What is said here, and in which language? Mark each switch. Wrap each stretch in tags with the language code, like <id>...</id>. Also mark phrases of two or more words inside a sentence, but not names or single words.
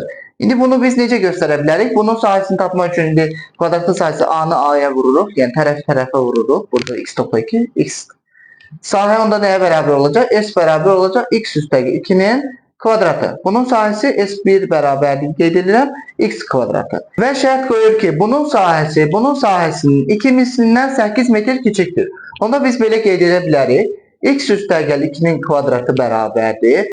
<az>İndi bunu biz necə göstərə bilərik? Bunun sahəsini tapmaq üçün indi kvadratın sahəsi A-nı A-ya vururuq. Yəni tərəf-tərəfə vururuq.</az> <tr>Burada x topla 2, x. Sahə onda neye beraber olacak? S beraber olacak.</tr> <az>X üstəgəl 2'nin kvadratı. Bunun sahəsi S1 bərabərdir. Qeyd edirəm. X kvadratı. Və şərt qoyur ki bunun sahəsinin 2 mislindən 8 metr kiçikdir. Onda biz belə qeyd edə bilərik. X üstəgəl 2'nin kvadratı bərabərdir.</az>